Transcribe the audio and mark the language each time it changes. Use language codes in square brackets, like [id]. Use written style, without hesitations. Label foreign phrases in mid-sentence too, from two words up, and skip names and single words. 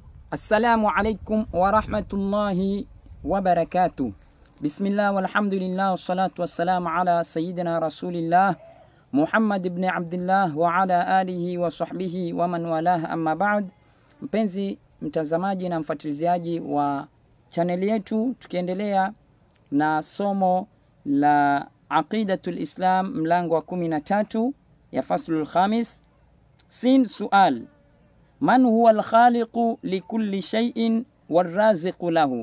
[ar] السلام عليكم ورحمة الله وبركاته. بسم الله والحمد لله والصلاة والسلام على سيدنا رسول الله محمد بن عبد الله وعلى آله وصحبه ومن والاه، أما بعد. [sw] Mpenzi mtazamaji na mfuatiliaji wa chaneli yetu, tukiendelea na somo la Aqidatul Islam mlango wa 13 ya [ar] الفصل الخامس. س سؤال: من هو الخالق لكل شيء والرازق له?